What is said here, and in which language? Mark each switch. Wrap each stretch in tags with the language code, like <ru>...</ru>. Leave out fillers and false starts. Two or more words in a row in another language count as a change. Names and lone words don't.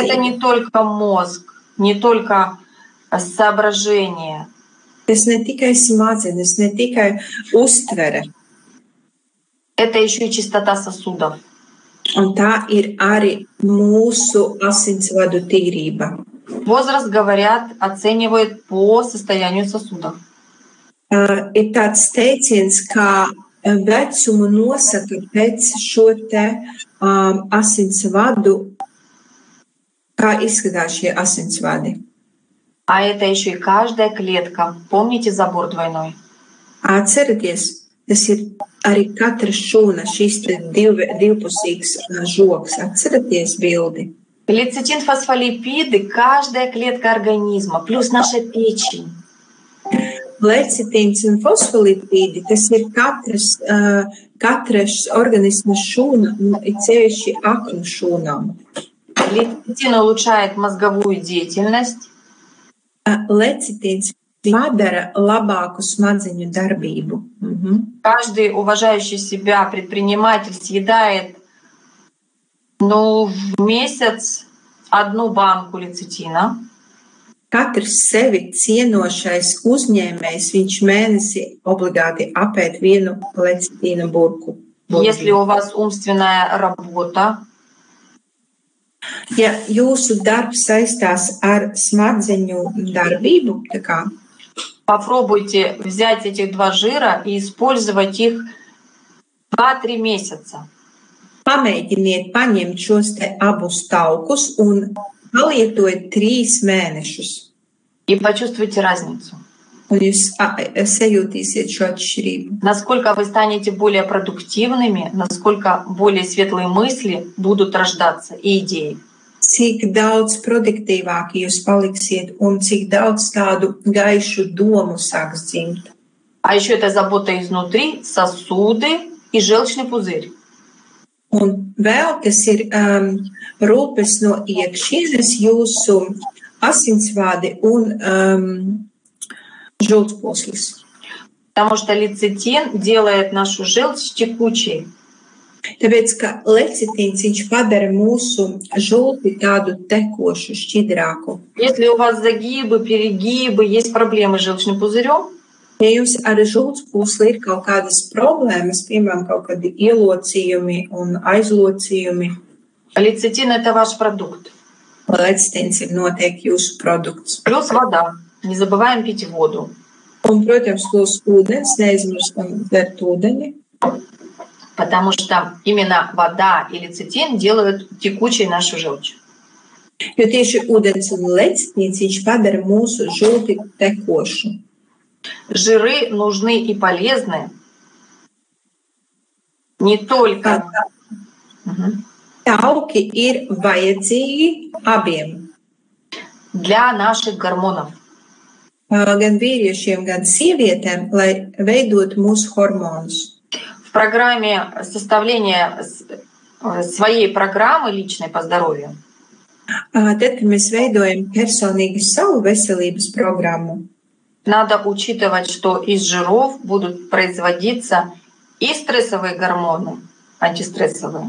<ru>Это не только мозг, не только соображение.</ru> <lv>Tas ne tikai smadzenes, ne tikai uztvere.</lv> <ru>Это еще и чистота сосудов.</ru> <lv>Un tā ir arī mūsu asinsvadu tīrība.</lv> <ru>Возраст, говорят, оценивают по состоянию сосудов.</ru> <lv>Ir tāds teiciens, ka vecumu nosaka pēc šo te asinsvadu, kā izskatās šie asinsvadi.</lv> <ru>А это еще и каждая клетка. Помните забор двойной?</ru> <lv>Atcerieties, tas ir arī katra šūna, šis te divpusīgs žoks. Atcerieties bildi.</lv> <ru>Лецитин, фосфолипиды, каждая клетка организма, плюс наша печень.</ru> <lv>Lecitīns un fosfolipīdi, tas ir katras organisma šūna, ceļši aknu šūnām.</lv> <ru>Лецитин улучшает мозговую деятельность.</ru> <lv>Lecitīns padara labāku smadzeņu darbību.</lv> <ru>Каждый уважающий себя предприниматель съедает в месяц 1 банку лецитина.</ru> <lv>Katrs sevi cienošais uzņēmējs, viņš mēnesi obligāti apēd 1 lecitīna burku.</lv> <ru>Если у вас умственная работа,</ru> <lv>ja jūsu darbs saistās ar smadzeņu darbību, tā kā</lv> <ru>попробуйте взять этих 2 жира и использовать их 2-3 месяца.</ru> <lv>Pamēģiniet paņemt šos te abus taukus un palietojiet 3 mēnešus.</lv> <ru>И почувствуйте разницу.</ru> <lv>Un jūs sajūtīsiet šo atšķirību.</lv> <ru>Насколько вы станете более продуктивными, насколько более светлые мысли будут рождаться и идеи.</ru> <lv>Cik daudz produktīvāki jūs paliksiet un cik daudz tādu gaišu domu sāks dzimt.</lv> <ru>А еще это забота изнутри, сосуды и желчный пузырь.</ru> <lv>Un vēl tas ir rūpes no iekšienes, jūsu asinsvadi un žultspūslis.</lv> <ru>Потому что лецитин делает нашу желчь текучей.</ru> <lv>Tāpēc, ka lecitīns viņš padara mūsu žulti tādu tekošu, šķidrāku.</lv> <ru>Если у вас загибы, перегибы, есть проблемы с желчным пузырем,</ru> <lv>Ja jums ar žultspūsli ir kaut kādas problēmas, piemēram, kaut kādi ielocījumi un aizlocījumi,</lv> <ru>лецитин — это ваш продукт.</ru> <lv>lecitīns ir noteikti jūsu produkts.</lv> <ru>Плюс вода. Не забываем пить воду.</ru> <lv>Un, protams, plus ūdens, neaizmirstam dzert ūdeni.</lv> <ru>Потому что именно вода и лецитин делают текучей нашу желчь.</ru> <lv>Jo tieši ūdens un lecitīns viņš padara mūsu žulti tekošu.</lv> <ru>Жиры нужны и полезны не только.</ru> <lv>Tauki ir vajadzīgi abiem.</lv> <ru>Для наших гормонов.</ru> <lv>Gan vīriešiem, gan sievietēm, lai veidot mūsu hormonus.</lv> <ru>В программе составления своей программы личной по здоровью</ru> <lv>Tad, kad mēs veidojam personīgi savu veselības programmu,</lv> <ru>надо учитывать, что из жиров будут производиться и стрессовые гормоны, антистрессовые.</ru>